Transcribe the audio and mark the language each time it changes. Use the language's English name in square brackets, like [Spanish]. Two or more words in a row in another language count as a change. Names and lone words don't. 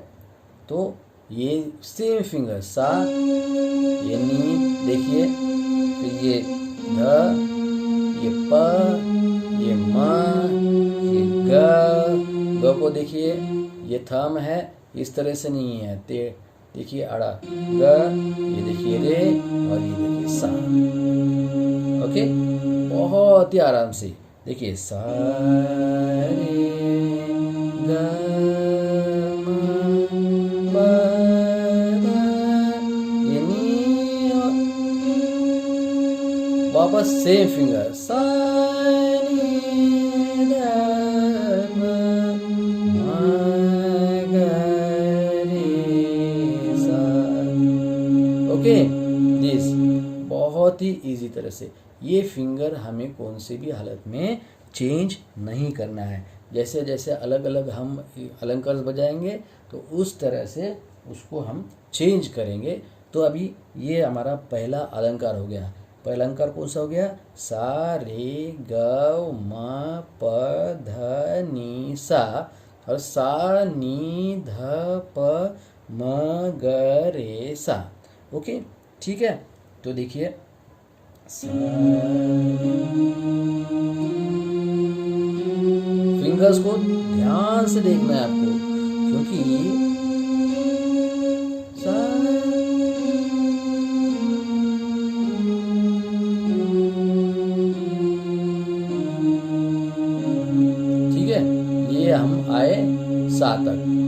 [Hindi] तो ये [English] same finger [Hindi] सा, ये नी देखिए, फिर ये ध, ये प, ये म, ये ग को देखिए, ये थम है, इस तरह से नहीं है, ते देखिए अड़ा ग, ये देखिए रे और ये देखिए सा, ओके। बहुत ही आराम से देखिए, सा रे ग म प ध, ये नी, वापस [English] same finger [Hindi] सा नी ध म ग रे सा, ओके। दिस बहुत ही इजी तरह से, ये फिंगर हमें कौन से भी हालत में चेंज नहीं करना है। जैसे जैसे अलग अलग हम अलंकार बजाएंगे तो उस तरह से उसको हम चेंज करेंगे। तो अभी ये हमारा पहला अलंकार हो गया। पहला अलंकार कौन सा हो गया? सा रे ग म प ध नि सा, और सा नी ध प म ग रे सा, ओके ठीक है। तो देखिए फिंगर्स को ध्यान से देखना है आपको, क्योंकि ठीक है, ये हम आए सा तक।